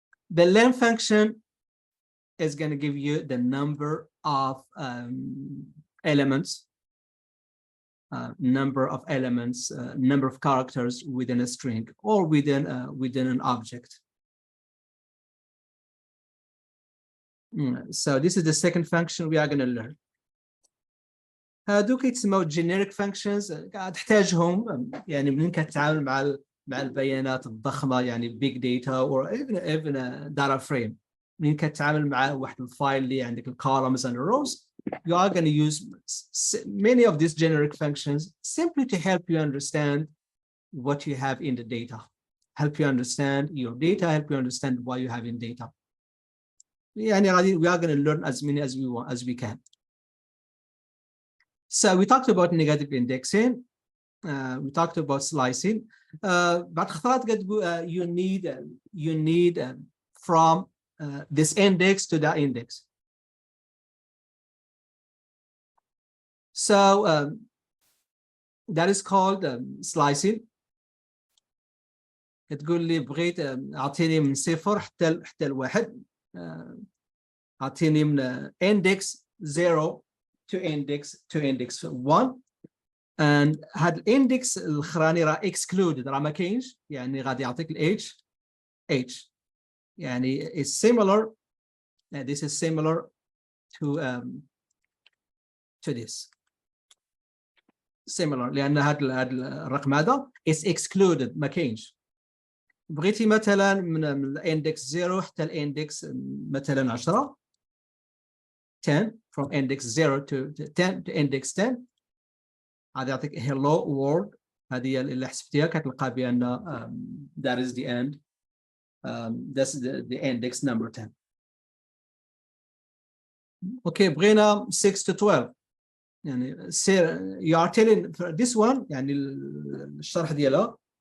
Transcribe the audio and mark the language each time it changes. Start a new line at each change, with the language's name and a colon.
English: The len function is going to give you the number of elements, number of characters within a string or within an object. So this is the second function we are going to learn.
Arabic: هادوك يتسموا
English: generic functions.
Arabic: تحتاجهم يعني منين كتتعامل مع البيانات الضخمة يعني
English: big data or even a data frame.
Arabic: منين كتتعامل مع واحد الفايل اللي عندك
English: columns and rows, you are going to use many of these generic functions simply to help you understand what you have in the data, help you understand your data, help you understand what you have in data.
Arabic: يعني
English: we are going to learn as many as we can. So we talked about negative indexing, we talked about slicing.
Arabic: بعد خطرات قد
English: you need from this index to that index. So that is called slicing.
Arabic: تقول لي بغيت أعطيني من صفر حتى الواحد. أعطيني من
English: index 0 to index 1.
Arabic: and هذا الاندكس الاخراني راه excluded راه ما كاينش يعني غادي يعطيك ال h يعني
English: is similar, this is similar to this similar
Arabic: لان هذا الرقم هذا
English: is excluded
Arabic: ما كاينش. بغيتي مثلا من الاندكس 0 حتى الاندكس مثلا 10
English: 10 from index 0 to 10 to index 10
Arabic: هذا يعطيك
English: hello world.
Arabic: هذه اللي حسبتيها كتلقى بأن
English: that is the end. That's the index number 10. Okay, بغينا 6 to 12 يعني you are telling this one يعني
Arabic: الشرح ديالها